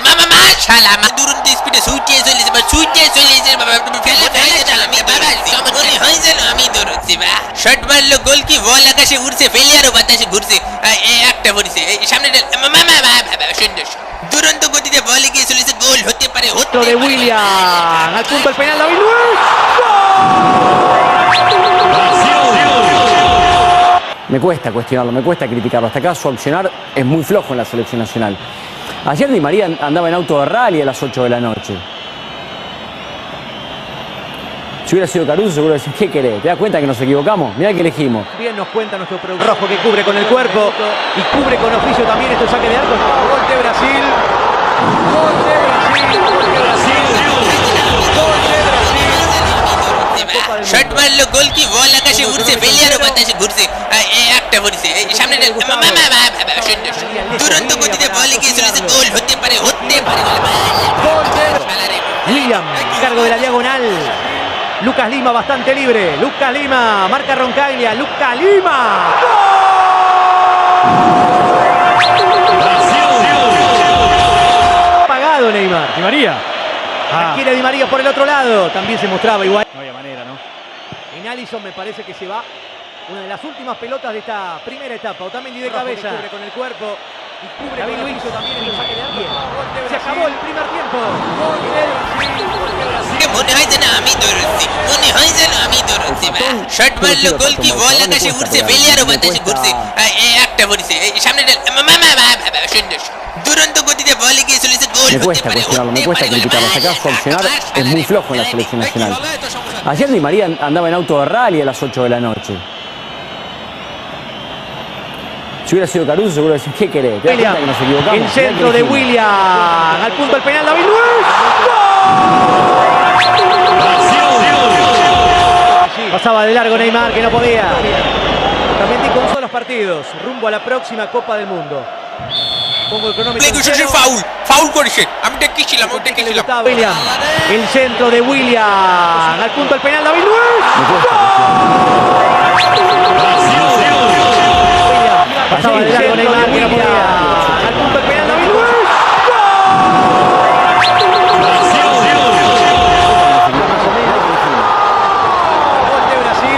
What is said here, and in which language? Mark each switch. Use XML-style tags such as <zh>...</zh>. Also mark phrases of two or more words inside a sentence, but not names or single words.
<bn>মামা মাশাআল্লাহ, দুরন্ত স্পিডে ছুটিয়ে চলেছে বাবা। আমি বাবা মনে হয় যেন আমি দৌড়চ্ছি বা শট মারলো, গোল কি বল আকাশে উড়ছে, ফেলিয়ারও বাতাসে ঘুরছে। একটা পড়েছে সামনে সুন্দর দুরন্ত গতিতে বল এগিয়ে চলেছে, গোল হতে পারে।</bn> <es>De William, al punto el penal, David Luiz. Me cuesta cuestionarlo, me cuesta criticarlo. Hasta acá su accionar es muy flojo en la selección nacional. Ayer Di María andaba en auto de rally a las 8 de la noche. Si hubiera sido Caruso, seguro decís, ¿qué querés? ¿Te das cuenta que nos equivocamos? Mirá que elegimos. Bien nos cuenta nuestro productor rojo que cubre con el cuerpo y cubre con oficio también este saque de arco. Gol de Brasil. Gol de Brasil. Gol de Brasil. Gol de Brasil.</es> <bn>শট মারলো, গোল কি বল আকাশে উড়ছে, ফেলিয়ারও বাতাসে ঘুরছে। একটা পড়েছে সামনে সুন্দর দুরন্ত গতিতে বল এগিয়ে চলেছে, গোল হতে পারে।</bn> <es>Gol de William, cargo de la diagonal. Lucas Lima bastante libre. Lucas Lima, marca Roncaglia. Lucas Lima. Apagado Neymar. Di María. Quiere Di María por el otro lado. También se mostraba igual. No había manera, ¿no? En Alisson me parece que se va una de las últimas pelotas de esta primera etapa. Otamendi de cabeza. Cubre con el cuerpo. Y cubre David Luiz también en el saque de arco. Se acabó el primer tiempo. Gol de Brasil.</es> <bn>মনে হয় যেন আমি দৌড়চ্ছি, মনে হয় যেন আমি দৌড়চ্ছি। শট মারলো, গোল কি বল আকাশে উড়ছে, ফেলিয়ারও বাতাসে ঘুরছে। একটা পড়েছে সামনে সুন্দর দুরন্ত গতিতে বল এগিয়ে চলেছে, গোল</bn> <es>Me</es> <bn>হতে</bn> <es>cuesta</es> <bn>পারে।</bn> <es>cuestionarlo, me cuesta criticarlo. Hasta acá su accionar es muy flojo en la selección nacional. Ayer Di María andaba en auto de rally a las 8 de la noche. Si hubiera sido Caruso, seguro decís, ¿qué querés? ¿Te das cuenta que nos equivocamos? El centro de William. Al punto el penal, David Luiz. Pasaba de largo Neymar, que no podía. También con los partidos. Rumbo a la próxima Copa del Mundo. Pongo el cronómetro.</es> <bn>ফাউল করেছে, আমি দেখেছিলাম ওটা দেখেছিলাম।</bn> <es>William. El centro de William. Al punto el penal, David Luiz. Pasaba de largo Neymar, que no podía. Al punto el penal, David Luiz. Gol de Brasil.</es>